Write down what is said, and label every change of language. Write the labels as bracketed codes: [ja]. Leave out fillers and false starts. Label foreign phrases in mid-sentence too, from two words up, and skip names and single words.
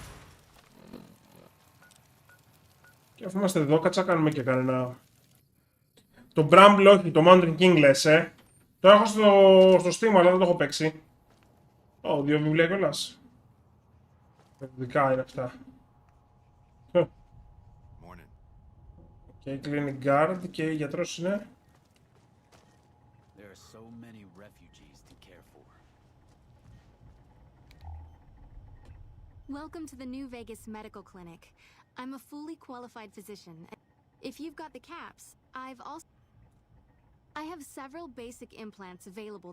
[el] Και αφού είμαστε εδώ, κάτσα κάνουμε και κανένα Το Bramble όχι, το Mountain King λες, Το έχω στο Steam, αλλά δεν το έχω παίξει. Ω, 2 βιβλία κιόλας. Δικά είναι αυτά. Και [en] Clinic Guard [el] και γιατρός είναι. [en] There are so many refugees to care for. Welcome to the New Vegas Medical Clinic. I'm a fully qualified physician. If you've got the caps, I have several basic implants available.